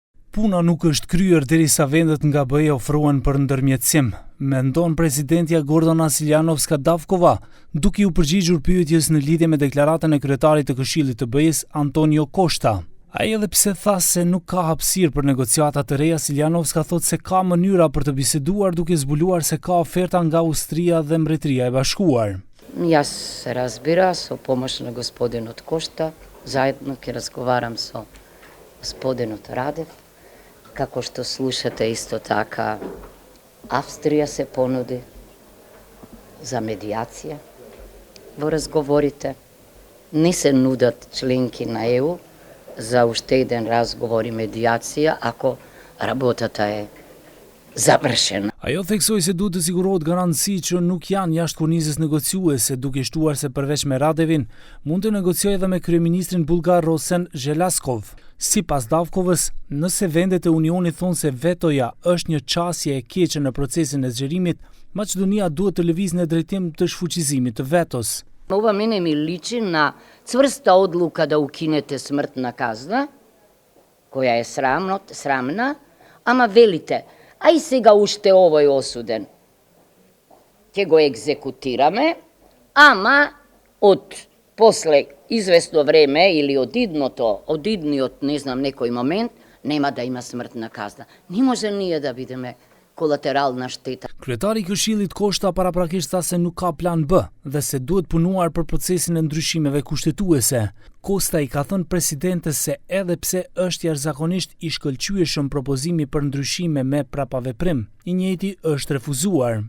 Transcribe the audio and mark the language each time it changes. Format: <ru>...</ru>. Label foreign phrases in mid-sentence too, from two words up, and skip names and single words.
<sq>Puna nuk është kryer derisa vendet nga BE ofrohen për ndërmjetësim, mendon presidentja Gordana Siljanovska-Davkova, duke u përgjigjur pyetjes në lidhje me deklaratën e kryetarit të Këshillit të BE-s Antonio Costa. Ai edhe pse tha se nuk ka hapësirë për negociata të reja, Siljanovska thot se ka mënyra për të biseduar duke zbuluar se ka oferta nga Austria dhe Mbretëria e Bashkuar.</sq> <mk>Ја се разбира со помош на господинот Кошта, заедно ќе разговарам со господинот Радев. Како што слушате исто така, Австрија се понуди за медиација во разговорите. Не се нудат членки на ЕУ за уште еден разговор и медиација ако работата е zavërshena.</mk> <sq>Ajo theksoi se duhet të sigurohet garanci që nuk janë jashtë kornizës negociuese, duke shtuar se përveç me Radevin, mund të negociojë edhe me kryeministrin bullgar Rosen Zhelaskov. Sipas Davkovës, nëse vendet e Unionit thonë se vetoja është një çësje e keqe në procesin e zgjerimit, Maqedonia duhet të lëvizë në drejtim të shfuqizimit të vetos.</sq> <mk>Ова мене ми личи на цврста одлука да укинете смртна казна, која е срамна, ама велите, а и сега уште овој осуден. Ќе го екзекутираме, ама од после известно време или од идниот, не знам, некој момент, нема да има смртна казна. Не може ние да бидеме колатерална штета.</mk> <sq>Kryetari i Këshillit Koshta paraprakisht tha se nuk ka plan B dhe se duhet punuar për procesin e ndryshimeve kushtetuese. Kosta i ka thënë presidentes se edhe pse është jashtëzakonisht i shkëlqyeshëm propozimi për ndryshime me prapaveprim, i njëjti është refuzuar.</sq>